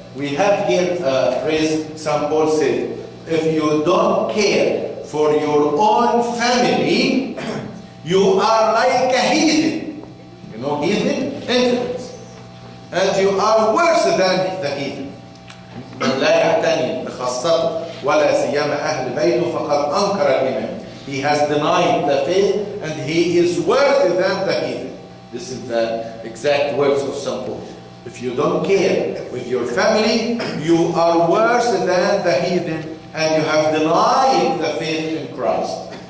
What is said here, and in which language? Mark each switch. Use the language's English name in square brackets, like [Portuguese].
[English] We have here a phrase St. Paul said, if you don't care for your own family, you are like a heathen. You know heathen? Infidels. And you are worse than the heathen. [Arabic] من لا يعتني بخاصته ولا سيما أهل بيته فقد أنكر الإيمان. [English] He has denied the faith and he is worse than the heathen. This is the exact words of St. Paul. If you don't care with your family, you are worse than the heathen and you have denied the faith in Christ.